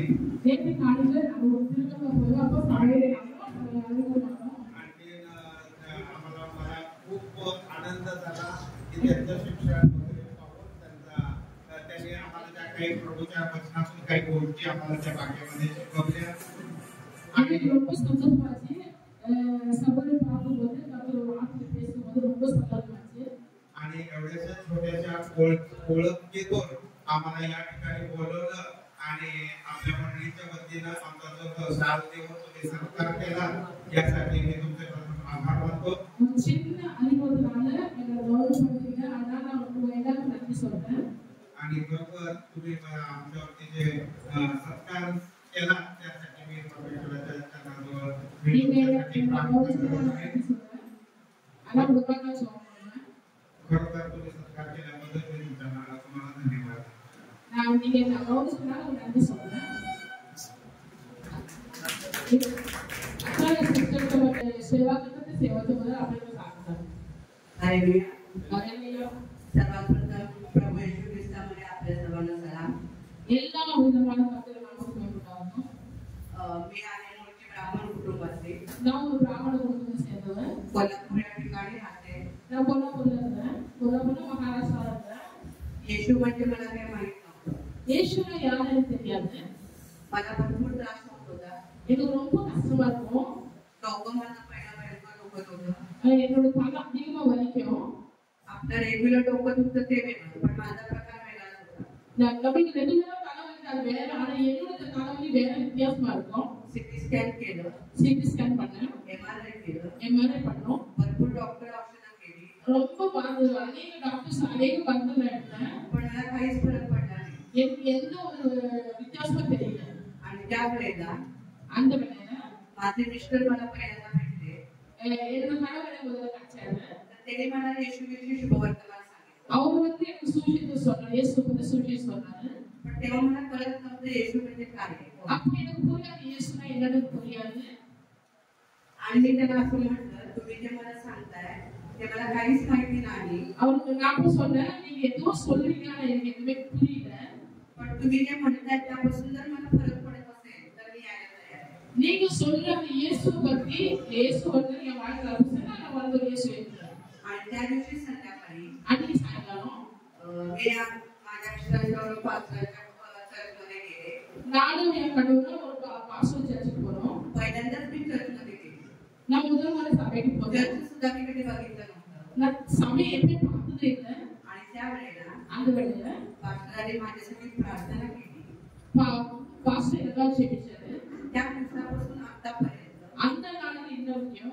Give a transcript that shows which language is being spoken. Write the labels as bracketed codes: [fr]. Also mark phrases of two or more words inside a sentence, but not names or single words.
[mr] ते ठिकाणी आपण साडे आणखी मला खूप आनंद झाला की त्यांचं शिक्षण वगैरे पाहून त्यांनी आम्हाला ज्या काही प्रभूच्या वचनातून काही गोष्टी आम्हाला त्या भाग्यामध्ये शिकवल्या [ta] आणि ரொம்ப சந்தோஷமாச்சு. சபரி பாபு வந்து நம்ம வார்த்தை பேசும்போது ரொம்ப சந்தோஷமாச்சு. [mr] आणि एवढ्याशा छोट्याशा ओळखीतून आम्हाला या ठिकाणी बोलवलं आणि आपल्या मंडळीच्या वतीनं आमचा जो साथ देऊन तुम्ही सत्कार केला यासाठी मी तुमचे आभार मानतो. [ta] சின்ன அறிமுகத்தால எங்களை கௌரவப்படுத்திங்க. அதனால நான் உங்களுக்கு எல்லாருக்கும் நன்றி சொல்றேன். [mr] आणि खरोखर तुम्ही आमच्यावरती जे सत्कार केला त्यासाठी मी परमेश्वराच्या चरणाजवळ खरोखर तुम्ही सत्कार केल्याबद्दल मी तुम्हाला धन्यवाद. [ta] நீங்க கௌரவத்துக்காக ஒரு நன்றி சொல்றேன். [mr] सेवा करतात सेवाचं मला आपल्याला सांगतात. हालेलुया. सर्वात प्रथम प्रभू येशू ख्रिस्तामध्ये आपल्या सर्वांना सलाम. [ta] எல்லா விதமான மக்கள் நாமத்தை உண்டாகும். [mr] मी आहे मूळची ब्राह्मण कुटुंबातली. [ta] நான் ஒரு பிராமண குடும்பத்தை சேர்ந்தவன். [mr] कोल्हापूर या ठिकाणी राहते. [ta] நான் कोल्हापूरला இருக்கேன். कोल्हापूर महाराष्ट्राला இருக்கேன். [mr] येशू म्हणजे मला काही माहित नव्हतं. [ta] येशूला யாருன்னு தெரியாது. [mr] मला भरपूर त्रास होत होता. [ta] எனக்கு ரொம்ப கஷ்டமா இருக்கும். [mr] डोकं मला पहिला भयंकर दुखत होतं. [ta] என்னோட தலை அதிகமா வலிக்கும். [mr] आपलं रेग्युलर डोकं दुखतं ते वेगळं, पण माझा प्रकार वेगळाच होता. [ta] நம்மளுக்கு ரெகுலரா தலைவலி அது வேற. ஆனா என்னோட தலைவலி வேற வித்தியாசமா இருக்கும். [mr] सिटी स्कॅन केलं. [ta] சிடி ஸ்கேன் பண்ணேன். [mr] एमआरआय केलं. [ta] எம்ஆர்ஐ பண்ணோம். [mr] भरपूर डॉक्टर औषधं केली. [ta] ரொம்ப அநேக டாக்டர்ஸ் அநேக மருந்துகள் எடுத்தேன். [mr] पण मला काहीच फरक पडला नाही. [ta] எனக்கு எந்த ஒரு வித்தியாசமும் தெரியல. [mr] आणि त्या वेळेला [ta] அந்த வேளையில [mr] माझे मिस्टर मला पहिल्यांदा भेटले. [ta] என்னோட கணவர் முதல்ல கிடைச்சாரு. [mr] त्याने मला येशूविषयी शुभवर्तमान सांगितलं. [ta] அவர் வந்து எனக்கு சுவிசேஷம் சொன்னார். இயேசு பத்தி சுவிசேஷம் சொன்னாரு. [mr] पण तेव्हा मला कळत नव्हतं येशू म्हणजे काय. [ta] அப்ப எனக்கு புரியாது இயேசுனா என்னன்னு புரியாது. [mr] आणि मी त्याला असं म्हटलं, तुम्ही जे मला सांगताय ते मला काहीच माहिती नाही. [ta] அவருக்கு நான் சொன்னேன், நீங்க ஏதோ சொல்றீங்க ஆனா எனக்கு எதுவுமே புரியல. [mr] पण तुम्ही जे म्हणताय त्यापासून जर मला फरक पडत असेल तर मी यायला तयार आहे. [ta] நீங்க சொல்ற அந்த இயேசு பத்தி இயேசு வந்து என் வாழ்க்கையில இருந்துச்சுன்னா நான் வந்து இயேசு வைக்கிறேன். [mr] आणि त्या दिवशी संध्याकाळी [ta] அன்னைக்கு சாயங்காலம் [mr] मी माझ्या मिस्टरांच्या पास्टरच्या चर्चमध्ये गेले. [ta] நானும் என் கணவரும் ஒரு பாஸ்டர் சர்ச்சுக்கு போனோம். [mr] पहिल्यांदाच मी चर्चमध्ये गेले. [ta] நான் முதல் முறை சபைக்கு போனேன். [mr] चर्च सुद्धा मी कधी बघितलं नव्हतं. [ta] நான் சபையை எப்பயும் பார்த்ததே இல்லை. [mr] आणि त्या वेळेला [ta] அந்த வேளையில [mr] पास्टरांनी माझ्यासाठी प्रार्थना केली. [ta] பாஸ்டர் எல்லாம் ஜெபிச்சாரு. [mr] त्या दिवसापासून आतापर्यंत [ta] அந்த நாள்ல இன்ன வரைக்கும்